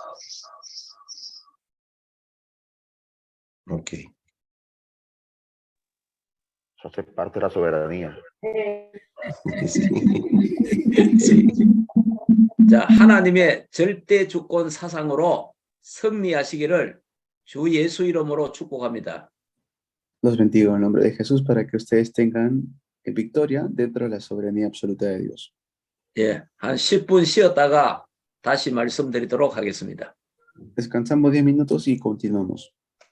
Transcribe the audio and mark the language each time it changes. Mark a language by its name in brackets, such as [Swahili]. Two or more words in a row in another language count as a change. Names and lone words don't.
[Spanish] Ok. Eso hace parte de la soberanía. Sí. [Korean] 네. 자, 하나님의 절대 주권 사상으로 승리하시기를 주 예수 이름으로 축복합니다. [Spanish] Los bendigo en el nombre de Jesús para que ustedes tengan victoria dentro de la soberanía absoluta de Dios. [Korean] 예, 한 10분 쉬었다가 다시 말씀드리도록 하겠습니다. [Spanish] Descansamos 10 minutos y continuamos.